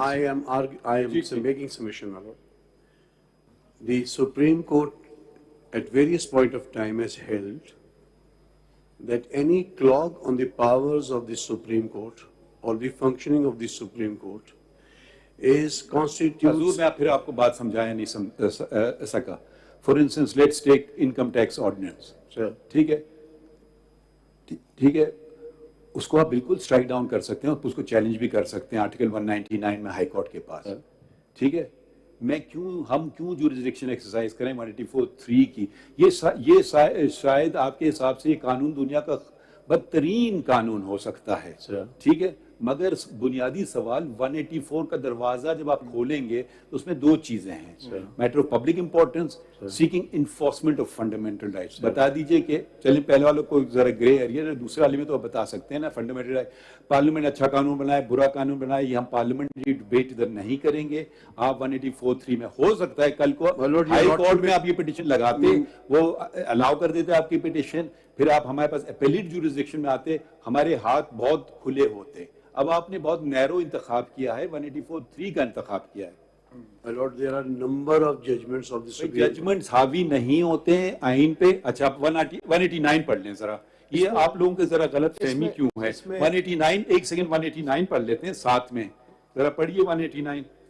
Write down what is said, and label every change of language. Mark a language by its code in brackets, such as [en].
[en] I am making submission, my lord. The Supreme Court at various point of time has held that any clog on the powers of the Supreme Court or the functioning of the Supreme Court constitutes. [ur] حضور میں پھر آپ کو بات سمجھایا نہیں سکا. [en] For instance, let's take income tax ordinance. [ur] ٹھیک ہے ٹھیک ہے, اس کو آپ بالکل اسٹرائک ڈاؤن کر سکتے ہیں اور اس کو چیلنج بھی کر سکتے ہیں آرٹیکل 199 میں ہائی کورٹ کے پاس. ٹھیک ہے, ہم کیوں جورسڈکشن ایکسرسائز کریں 184(3) کی؟ یہ شاید آپ کے حساب سے یہ قانون دنیا کا بدترین قانون ہو سکتا ہے. ٹھیک ہے, مگر بنیادی سوال 184 کا دروازہ جب آپ کھولیں گے تو اس میں دو چیزیں ہیں, matter of public importance, seeking enforcement of fundamental rights. بتا دیجئے کہ چلیں پہلے والوں کو ذرا گرے ایریا, دوسرے والے میں تو بتا سکتے ہیں نا فنڈامنٹل رائٹ. پارلیمنٹ اچھا قانون بنائے برا قانون بنائے, یہ ہم پارلیمنٹری ڈبیٹ ادھر نہیں کریں گے. آپ 184(3) میں ہو سکتا ہے کل کو ہائی کورٹ میں آپ یہ پٹیشن لگاتے, وہ الاؤ کر دیتے آپ کی پٹیشن, پھر آپ ہمارے پاس اپیلیٹ جورسڈکشن میں آتے, ہمارے ہاتھ بہت کھلے ہوتے. اب آپ نے بہت نیرو انتخاب کیا ہے, 184(3) کا انتخاب کیا ہے. [en] My lord, there are number of judgments of the Supreme Court. [ur] Judgements حاوی نہیں ہوتے ہیں آئین پہ. اچھا آپ 189 پڑھ لیں ذرا, یہ آپ لوگوں کے ذرا غلط فہمی کیوں ہے. 189 ایک سیکنڈ 189 پڑھ لیتے ہیں ساتھ میں, ذرا پڑھیے 189.